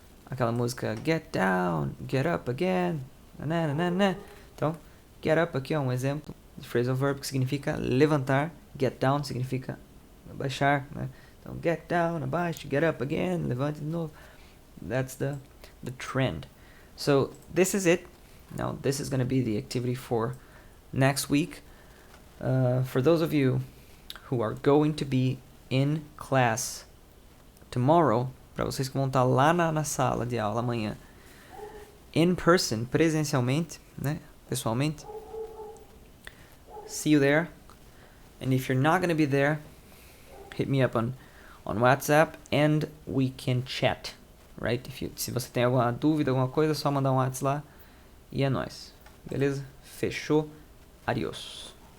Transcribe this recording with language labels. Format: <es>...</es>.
<pt>aquela música Get Down, Get Up Again. Nananana. Então, get up aqui é um exemplo de phrasal verb que significa levantar. Get down significa abaixar, né? Então, get down, abaixo,</pt> <en>get up again,</en> <pt>levante de novo.</pt> <en>That's the trend. So, this is it. Now, this is going to be the activity for next week. For those of you who are going to be in class tomorrow,</en> <pt>para vocês que vão estar lá na sala de aula amanhã,</pt> <en>in person,</en> <pt>presencialmente, né, pessoalmente,</pt> <en>see you there. And if you're not going to be there, hit me up on WhatsApp and we can chat, right?</en> <pt>Se você tem alguma dúvida, alguma coisa, é só mandar um WhatsApp lá e é nóis. Beleza? Fechou. Adiós.</pt>